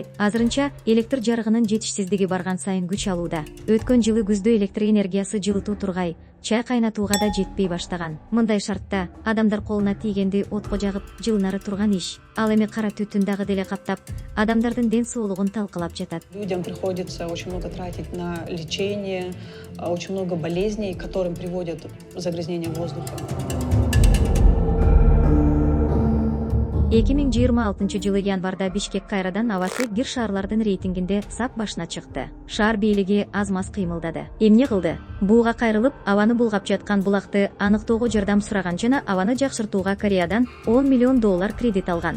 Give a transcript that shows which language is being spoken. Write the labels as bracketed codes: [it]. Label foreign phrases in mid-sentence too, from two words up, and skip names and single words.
[ky] Азырынча электр жарыгынын жетишсиздиги барган сайын күч алууда. Өткөн жылы күздө электр энергиясы жылытуу тургай, чай кайнатууга да жетпей баштаган. Мындай шартта адамдар колуна тийгенди отко жагып, жылынары турган иш. Ал эми кара түтүн дагы деле каптап, адамдардын ден соолугун талкалап жатат. [ru] Людям приходится очень много тратить на лечение, очень много болезней, к которым приводят загрязнение воздуха. [ky] 2026 жылы январда Бишкек кайрадан абасы бир шаарлардын рейтингинде сап башына чыкты. Шаар бийлиги аз маз кыймылдады. Эмне кылды? Буга кайрылып, абаны булгап жаткан булакты аныктоого жардам сураган жана абаны жакшыртууга Кореядан $10 миллион кредит алган.